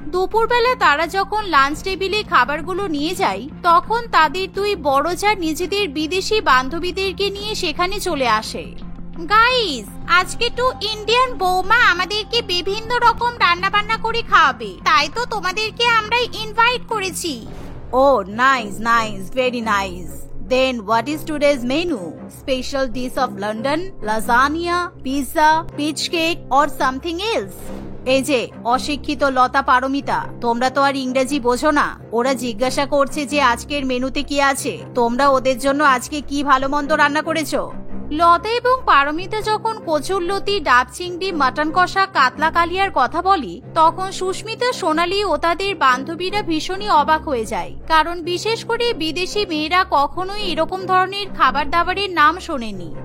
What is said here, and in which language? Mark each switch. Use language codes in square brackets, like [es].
[bn] দুপুরবেলা তারা যখন লাঞ্চ টেবিলে খাবারগুলো নিয়ে যায় তখন তাদের দুই বড় যা নিজেদের বিদেশি বান্ধবীদেরকে নিয়ে সেখানে চলে আসে। গাইস, আজকে টু ইন্ডিয়ান বৌমা আমাদেরকে বিভিন্ন রকম রান্না বান্না করে খাওয়াবে, তাই তো তোমাদেরকে আমরা ইনভাইট করেছি। [en] Oh nice nice, very nice. Then what is today's menu? Special dish of London, lasagna, pizza, peach cake or something else? [bn] এই যে অশিক্ষিত লতা পারমিতা, তোমরা তো আর ইংরেজি বোঝো না। ওরা জিজ্ঞাসা করছে যে আজকের মেনুতে কি আছে, তোমরা ওদের জন্য আজকে কি ভালো মন্দ রান্না করেছো। লতা এবং পারমিতা যখন কচুর লতি, ডাব চিংড়ি, মাটন কষা, কাতলা কালিয়ার কথা বলি তখন সুস্মিতা, সোনালি ও তাদের বান্ধবীরা ভীষণই অবাক হয়ে যায়, কারণ বিশেষ করে বিদেশি মেয়েরা কখনোই এরকম ধরনের খাবার দাবারের নাম শোনেনি।